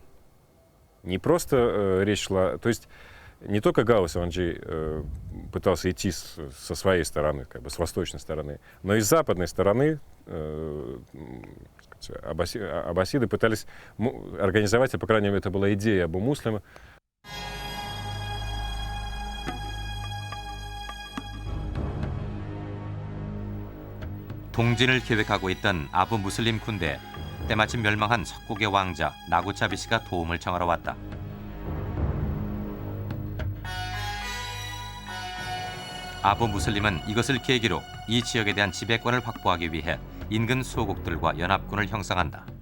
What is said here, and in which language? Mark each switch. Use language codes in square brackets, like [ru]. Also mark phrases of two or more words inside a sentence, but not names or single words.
[ru] Не просто речь шла, то есть не только Гаус Аванджи пытался идти со своей стороны, как бы с восточной стороны, но и с западной стороны аббасиды пытались организовать, а по крайней мере это была идея Абу Муслима. [ko] 동진을 계획하고 있던 아부 무슬림 군대에 때마침 멸망한 석국의 왕자 나구차비시가 도움을 청하러 왔다. 아부 무슬림은 이것을 계기로 이 지역에 대한 지배권을 확보하기 위해 인근 소국들과 연합군을 형성한다.